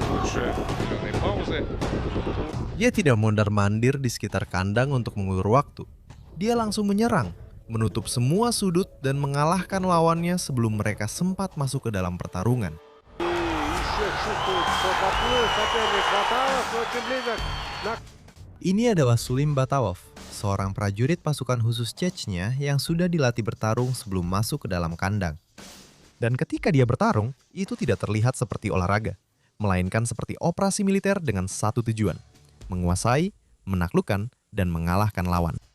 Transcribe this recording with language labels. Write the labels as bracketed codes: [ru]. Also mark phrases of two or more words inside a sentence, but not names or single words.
[ru] больше определенные паузы. [id] Dia tidak mondar-mandir di sekitar kandang untuk mengulur waktu. Dia langsung menyerang, menutup semua sudut dan mengalahkan lawannya sebelum mereka sempat masuk ke dalam pertarungan. [ru] И еще чувствует, что подплыл соперник Баталов, очень близок. [id] Ini adalah Sulim Batalov, seorang prajurit pasukan khusus Chechnya yang sudah dilatih bertarung sebelum masuk ke dalam kandang. Dan ketika dia bertarung, itu tidak terlihat seperti olahraga, melainkan seperti operasi militer dengan satu tujuan: menguasai, menaklukkan, dan mengalahkan lawan.